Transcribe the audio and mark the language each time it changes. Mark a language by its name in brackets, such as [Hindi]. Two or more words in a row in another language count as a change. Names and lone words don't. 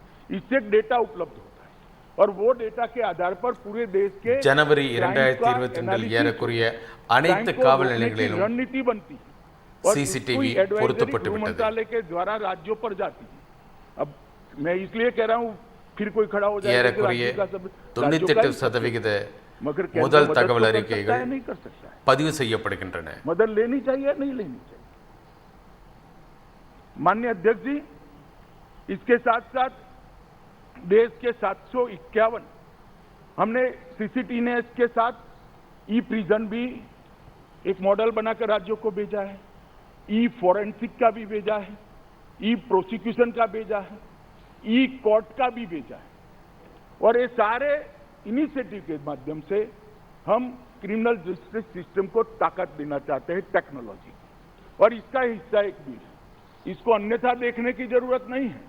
[Hindi] इससे एक डेटा उपलब्ध होता है, और वो डेटा के आधार पर पूरे देश के [Tamil] ஜனவரி 2022 ஏறக்குறைய அனைத்து காவல் நிலையங்களிலும் [Hindi] रणनीति बनती है, [Tamil] CCTV பொருத்தப்பட்டு விட்டது. [Hindi] मंत्रालय के द्वारा राज्यों पर जाती है। अब मैं इसलिए कह रहा हूँ, फिर कोई खड़ा हो जाए [Tamil] ஏறக்குறைய 98% முதல் தகவல் அறிக்கைகள் [Hindi] नहीं कर सकता है। [Tamil] பதிவு செய்யப்படுகின்றன. [Hindi] मदद लेनी चाहिए नहीं लेनी चाहिए। माननीय अध्यक्ष जी, इसके साथ साथ देश के 751 हमने CCTNS के साथ [English] e prison [Hindi] भी एक मॉडल बनाकर राज्यों को भेजा है, [English] e forensic [Hindi] का भी भेजा है, [English] e prosecution [Hindi] का भेजा है, [English] e court [Hindi] का भी भेजा है, और ये सारे इनिशिएटिव के माध्यम से हम [English] criminal justice system [Hindi] को ताकत देना चाहते हैं टेक्नोलॉजी, और इसका हिस्सा एक बिल है, इसको अन्यथा देखने की जरूरत नहीं है।